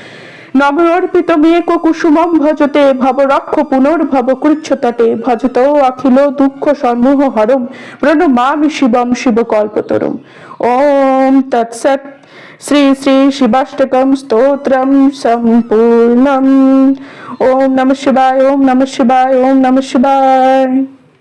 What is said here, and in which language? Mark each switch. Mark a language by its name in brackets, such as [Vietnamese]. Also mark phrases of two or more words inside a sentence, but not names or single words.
[Sanskrit] নবর্পিত মেঘ কুসুমম ভজতে ভবরক্ষ পুনর্ভব কৃচ্ছতটে ভজত অখিল দুঃখ সমূহ হরম প্রণমামি শিবম শিবকল্পতরুম। ওম তৎসৎ। শ্রী শ্রী শিবাষ্টকম স্তোত্রম সম্পূর্ণম। ওম নমঃ শিবায় ওম নমঃ শিবায় ওম নমঃ শিবায়।